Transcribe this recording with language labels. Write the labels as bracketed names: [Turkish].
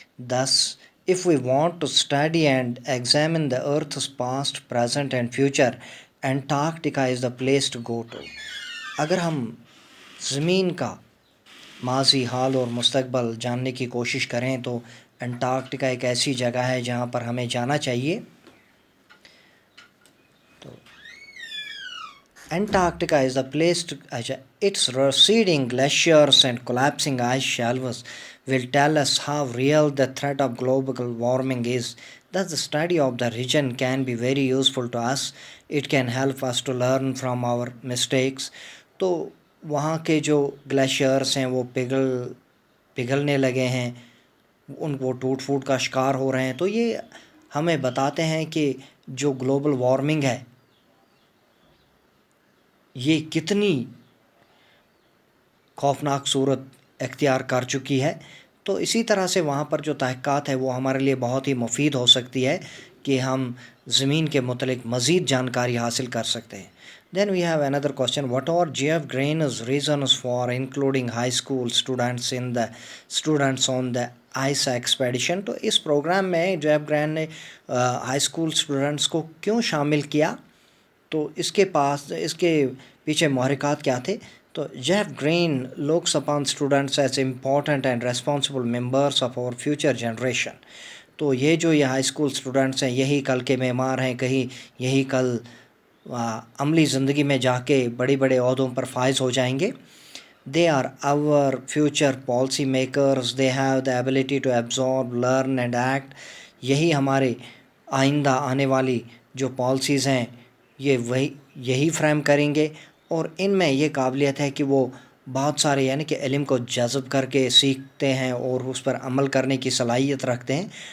[English] दस if we want to study and examine the earth's past, present and future, Antarctica is the place to go to. [Hindi] अगर हम ज़मीन का माजी, हाल और मुस्तकबल जानने की कोशिश करें तो अंटार्कटिका एक ऐसी जगह है जहाँ पर हमें जाना चाहिए। [English] तो Antarctica is the place to its receding glaciers and collapsing ice shelves will tell us how real the threat of global warming is. Thus, the study of the region can be very useful to us. It can help us to learn from our mistakes. [Hindi] तो वहाँ के जो glaciers हैं वो पिघलने लगे हैं, उनको टूट फूट का शिकार हो रहे हैं। तो ये हमें बताते हैं कि जो ग्लोबल वार्मिंग है ये कितनी खौफनाक सूरत इख्तियार कर चुकी है। तो इसी तरह से वहाँ पर जो तहक़ीक़ात है वो हमारे लिए बहुत ही मुफीद हो सकती है कि हम ज़मीन के मुतलिक मज़ीद जानकारी हासिल कर सकते हैं। [English] Then we have another question. What are Jeff Green's reasons for including high school students on the ice expedition? [Hindi] तो इस प्रोग्राम में जेफ ग्रेन ने हाई स्कूल स्टूडेंट्स को क्यों शामिल किया, तो इसके पीछे महरिकात क्या थे। [English] तो Jeff Green looks upon students as important and responsible members of our future generation. [Hindi] तो ये जो हाई स्कूल स्टूडेंट्स हैं यही कल के मेमार हैं, कहीं यही कल अमली ज़िंदगी में जाके बड़े बड़े ओहदों पर फाइज हो जाएंगे। [English] They are our future policy makers. They have the ability to absorb, learn and act. [Hindi] यही हमारे आइंदा आने वाली जो पॉलिसीज़ हैं ये यही फ्रेम करेंगे, और इनमें ये काबिलियत है कि वो बहुत सारे यानी कि इल्म को जज़ब करके सीखते हैं और उस पर अमल करने की सलाहियत रखते हैं।